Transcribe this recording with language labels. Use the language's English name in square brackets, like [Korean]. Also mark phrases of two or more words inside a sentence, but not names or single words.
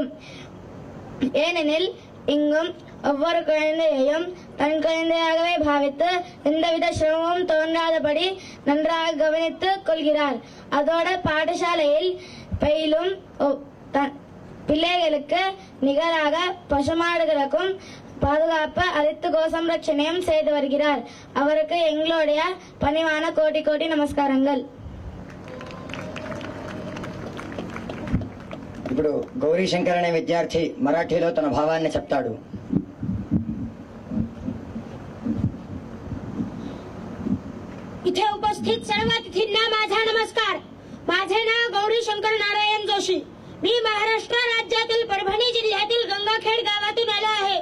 [Tamil] ஏனெனில் இங்கும் ஒவ்வொரு குழந்தையையும் தன் குழந்தையாகவே பாவித்து எந்தவித சிரமமும் தோன்றாதபடி நன்றாக கவனித்துக் கொள்கிறார். அதோட பாடசாலையில் பயிலும் பிள்ளைகளுக்கு நிகராக பசுமாடுகளுக்கும் பாதுகாப்பு அளித்து கோசம்ரட்சணையும் செய்து வருகிறார். அவருக்கு எங்களுடைய பணிவான கோடி கோடி நமஸ்காரங்கள். [Telugu] ఇప్పుడు గౌరీశంకర్ అనే విద్యార్థి మరాఠీలో తన భావాన్ని చెప్తాడు. [Marathi] इथे उपस्थित सर्व अतिथींना माझा नमस्कार. माझे नाव गौरीशंकर नारायण जोशी. मी महाराष्ट्र राज्यातील परभणी जिल्ह्यातील गंगाखेड गावातून आलो आहे.